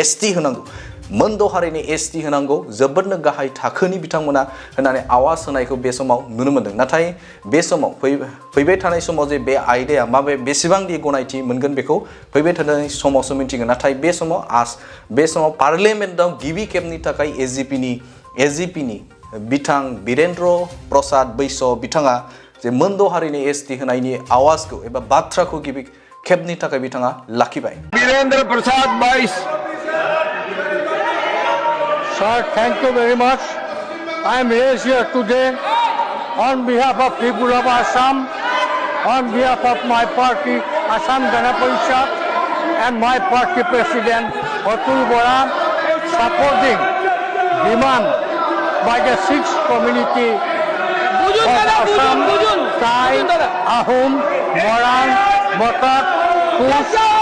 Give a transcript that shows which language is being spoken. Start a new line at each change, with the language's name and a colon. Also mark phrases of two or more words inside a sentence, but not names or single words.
Bodo: एसटि होनांगौ जोबोदनो गाहाय थाखोनि बिथांमोना होननानै आवाज होनायखौ बे समाव नुनो मोनदों नाथाय बे समाव फैबाय थानाय समाव जे बे आयदाया बेसेबांदि गनायथि मोनगोन बेखौ फैबाय थानाय समावसो मिन्थिगोन नाथाय बे समाव पार्लियामेन्टआव गिबि खेबनि थाखाय एजिपिनि बिथां बीरेन्द्र प्रसाद बैश्य बिथाङा जे मोनद' हारिनि एसटि होनायनि आवाजखौ एबा बाथ्राखौ गिबि खेबनि थाखाय बिथाङा लाखिबाय बीरेन्द्र प्रसाद बैश्य
English: Sir, thank you very much. I am here today on behalf of people of Assam, on behalf of my party, Assam Gana Parishad, and my party president, Atul Bora, supporting demand by the 6th community of Assam, Thai, Ahom, Moran, Motak, Kush,